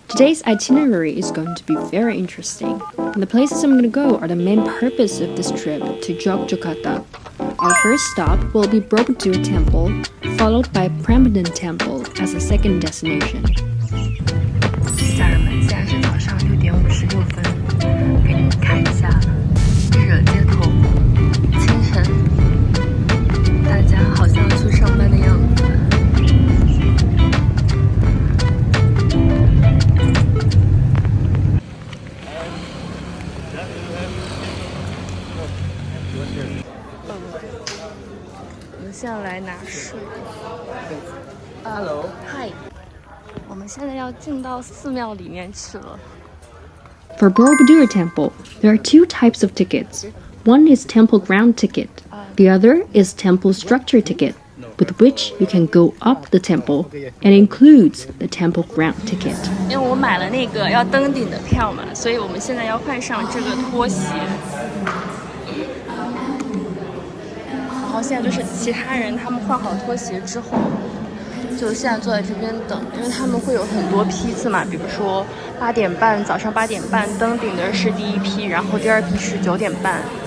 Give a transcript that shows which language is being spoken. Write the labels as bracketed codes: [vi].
[en] Today's itinerary is going to be very interesting. And the places I'm going to go are the main purpose of this trip to Yogyakarta. Our first stop will be Borobudur Temple, followed by Perhentian Temple as a second destination. [zh] 家人们，现在是早上6点56分，给你们看一下日惹街头，清晨，大家好像要去上班的样子。我们现在来拿水。 [en] Hello. Hi. [zh] 我们现在要进到寺庙里面去了。 [en] For Borobudur Temple, there are two types of tickets. One is temple ground ticket. The other is temple structure ticket, with which you can go up the temple, and includes the temple ground ticket. [zh] 因为我买了那个要登顶的票嘛，所以我们现在要换上这个拖鞋。然后现在就是其他人他们换好拖鞋之后。就现在坐在这边等，因为他们会有很多批次嘛，比如说8点半，早上8点半登顶的是第一批，然后第二批是9点半。